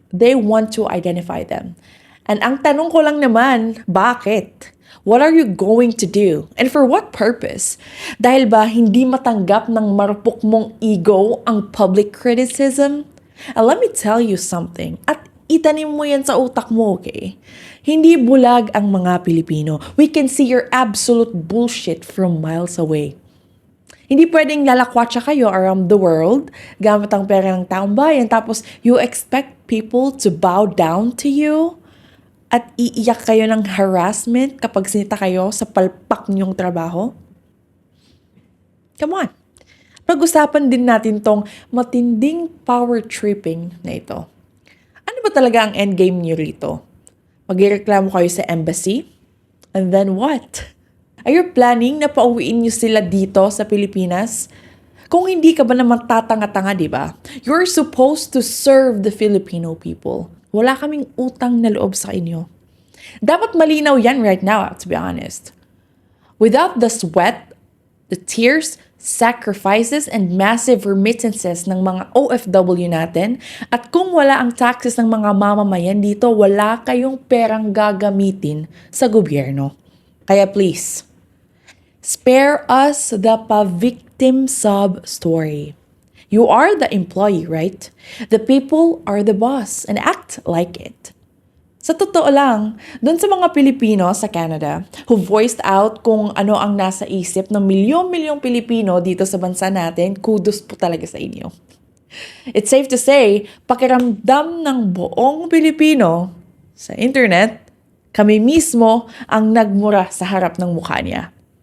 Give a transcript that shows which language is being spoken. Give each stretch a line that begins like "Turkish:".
English: They want to identify them.
Filipino: And ang tanong ko lang naman, bakit?
English: What are you going to do? And for what purpose?
Filipino: Dahil ba hindi matanggap ng marupok mong ego ang public criticism?
English: And let me tell you something.
Filipino: At itanim mo yan sa utak mo, okay? Hindi bulag ang mga Pilipino.
English: We can see your absolute bullshit from miles away.
Filipino: Hindi pwedeng lalakwatsa kayo
English: around the world
Filipino: gamit ang pera ng taong bayan tapos
English: you expect people to bow down to you
Filipino: at iiyak kayo ng harassment kapag sinita kayo sa palpak niyong trabaho?
English: Come on.
Filipino: Pag-usapan din natin tong matinding power tripping na ito. Ano ba talaga ang endgame niyo rito? Magreklamo kayo sa embassy?
English: And then what? Are you planning
Filipino: na pauwiin niyo sila dito sa Pilipinas? Kung hindi ka ba naman tatanga-tanga, di ba?
English: You're supposed to serve the Filipino people.
Filipino: Wala kaming utang na loob sa inyo. Dapat malinaw yan
English: right now, to be honest. Without the sweat, the tears, sacrifices, and massive remittances
Filipino: ng mga OFW natin, at kung wala ang taxes ng mga mamamayan dito, wala kayong perang gagamitin sa gobyerno.
English: Kaya please, spare us the pa-victim sub story. You are the employee, right? The people are the boss and act like it.
Filipino: Sa totoo lang, dun sa mga Pilipino sa Canada
English: who voiced out
Filipino: kung ano ang nasa isip ng milyong-milyong Pilipino dito sa bansa natin, kudos po talaga sa inyo.
English: It's safe to say,
Filipino: pakiramdam ng buong Pilipino sa internet, kami mismo ang nagmura sa harap ng mukha niya.